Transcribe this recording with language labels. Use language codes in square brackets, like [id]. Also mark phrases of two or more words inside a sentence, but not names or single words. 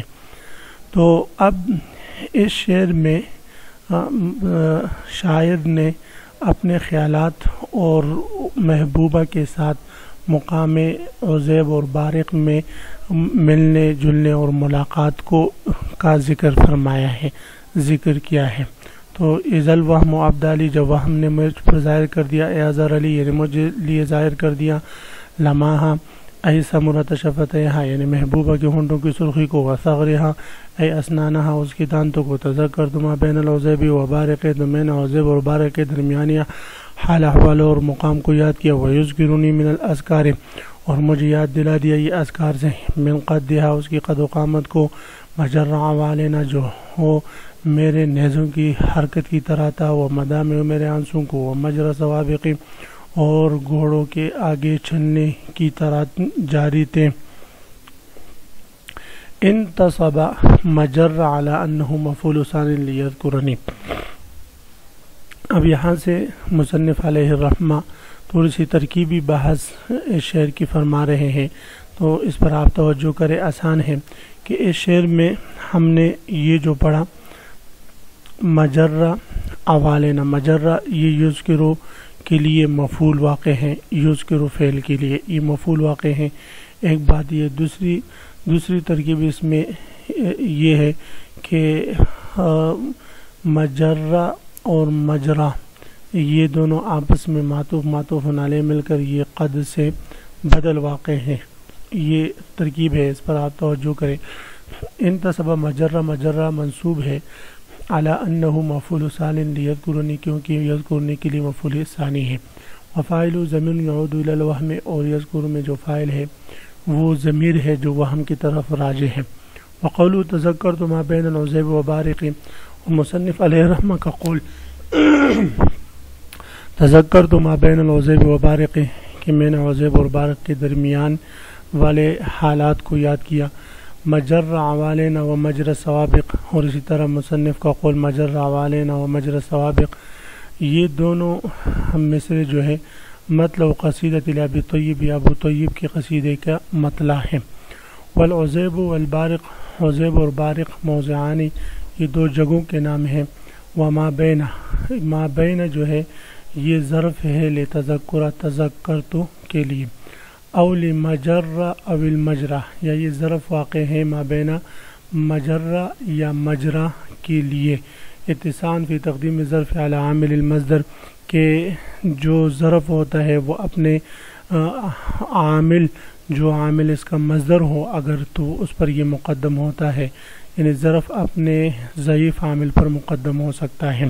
[ur] تو اب اس شعر میں شاعر نے اپنے خیالات اور محبوبہ کے ساتھ مقام عزیب اور بارق میں ملنے جلنے اور ملاقات کا ذکر فرمایا ہے، ذکر کیا ہے. تو [ar] اذا الوہم ابدالی، [ur] جب وہم نے مجھ پر ظاہر کر دیا، [ar] اعذر علی [ur] یعنی مجھے لیے ظاہر کر دیا. [ar] لمحہ ای ثمرۃ شفتیہا [ur] یعنی محبوبہ کے ہونٹوں کی سرخی کو. [ar] وثغرہا ای اسنانہا [ur] اس کے دانتوں کو. [ar] تذکرت ما بین العزیب و بارق، [ur] تو میں نے عزیب اور بارق کے درمیانیہ حال احوال اور مقام کو یاد کیا. [ar] ویذکرنی من الاذکار [ur] اور مجھے یاد دلا دیا یہ اذکار سے. [ar] من قدھا [ur] اس کی قد و قامت کو. [ar] مجر عوالینا [ur] جو ہو میرے نیزوں کی حرکت کی طرح تھا. وہ مدامع میرے آنسوں کو. وہ [ar] مجرى سوابق [ur] اور گھوڑوں کے آگے چلنے کی طرح جاری تھے. [ar] انتصب مجر على انه مفعول ثانی لیذکرنی. [ur] اب یہاں سے مصنف علیہ الرحمہ تھوڑی سی ترکیبی بحث اس شعر کی فرما رہے ہیں، تو اس پر آپ توجہ کریں. آسان ہے کہ اس شعر میں ہم نے یہ جو پڑھا [ar] مجرہ عوالینا، [ur] مجرہ یہ یذکرو کے لیے مفعول واقع ہیں، یذکرو فعل کے لیے یہ مفعول واقع ہیں. ایک بات یہ. دوسری ترکیب اس میں یہ ہے کہ مجرہ اور مجرہ یہ دونوں آپس میں معطوف علیہ مل کر یہ قد سے بدل واقع ہیں. یہ ترکیب ہے، اس پر آپ توجہ کریں. [ar] انتصب مجرہ [ur] منصوب ہے [ar] علی انہ مفعول ثانی لیذکرنی، [ur] کیونکہ یذکرنی کے لیے مفعول ثانی ہے. [ar] وفاعل ضمیر یعود الی الوہم، [ur] اور یذکر میں جو فاعل ہے وہ ضمیر ہے جو وہم کی طرف راجع ہے. [ar] وقولوا تذکرت ما بین العزیب و بارق، [ur] مصنف علیہ الرحمہ کا قول [ar] تذکرت ما بین العزیب و بارق [ur] کہ میں نے عزیب اور بارق کے درمیان والے حالات کو یاد کیا. [ar] مجر عوالینا و مجر سوابق، [ur] اور اسی طرح مصنف کا قول [ar] مجر عوالینا و مجر سوابق. [ur] یہ دونوں مصرے جو ہے مطلب [ar] قصیدۃ ابی طیب [ur] یا ابو طیب کے قصیدے کا مطلع ہے. [ar] والعزیب والبارق، [ur] عزیب اور بارق موضعانی یہ دو جگہوں کے نام ہیں. [ar] وما بین، [ur] ما بین جو ہے یہ ظرف ہے لتذکر تذکرتو کے لیے. [ar] او لمجرہ او المجرہ، [ur] یا یہ ظرف واقع ہے ما بین مجرہ یا مجرہ کے لیے. [ar] اتصال فی تقدیم ظرف علی عامل المصدر، [ur] کہ جو ظرف ہوتا ہے وہ اپنے عامل، جو عامل اس کا مصدر ہو اگر تو اس پر یہ مقدم ہوتا ہے، یعنی ظرف اپنے ضعیف عامل پر مقدم ہو سکتا ہے.